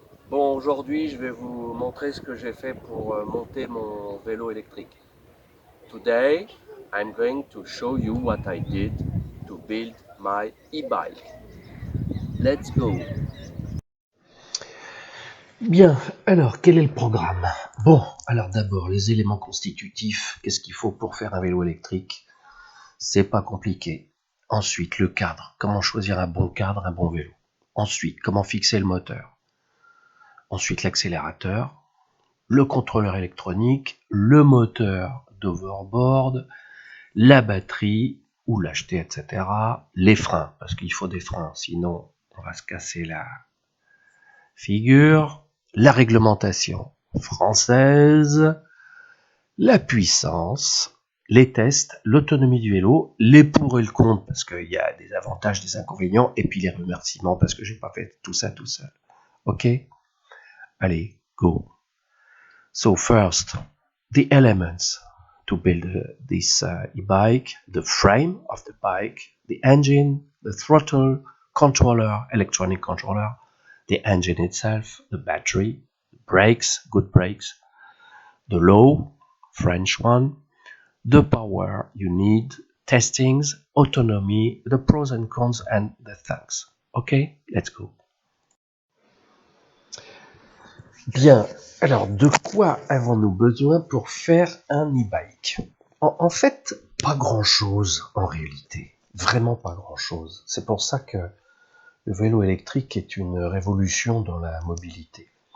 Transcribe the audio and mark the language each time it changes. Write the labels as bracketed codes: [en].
[fr] Bon, aujourd'hui, je vais vous montrer ce que j'ai fait pour monter mon vélo électrique. [en] Today, I'm going to show you what I did to build my e-bike. Let's go! [fr] Bien, alors quel est le programme? Bon, alors d'abord les éléments constitutifs, qu'est-ce qu'il faut pour faire un vélo électrique? C'est pas compliqué. Ensuite, le cadre, comment choisir un bon cadre, un bon vélo. Ensuite, comment fixer le moteur. Ensuite, l'accélérateur, le contrôleur électronique, le moteur d'overboard, la batterie, où l'acheter, etc. Les freins, parce qu'il faut des freins, sinon on va se casser la figure. La réglementation française, la puissance, les tests, l'autonomie du vélo, les pour et le contre, parce qu'il y a des avantages, des inconvénients, et puis les remerciements, parce que j'ai pas fait tout ça tout seul. Ok? Allez, go. [en] So first, the elements to build this e-bike, the frame of the bike, the engine, the throttle, controller, electronic controller, the engine itself, the battery, the brakes, good brakes, the low, French one, the power you need, testings, autonomy, the pros and cons, and the thanks. Okay, let's go. [fr] Bien, alors de quoi avons-nous besoin pour faire un e-bike? En fait, pas grand-chose en réalité. Vraiment pas grand-chose. C'est pour ça que le vélo électrique est une révolution dans la mobilité.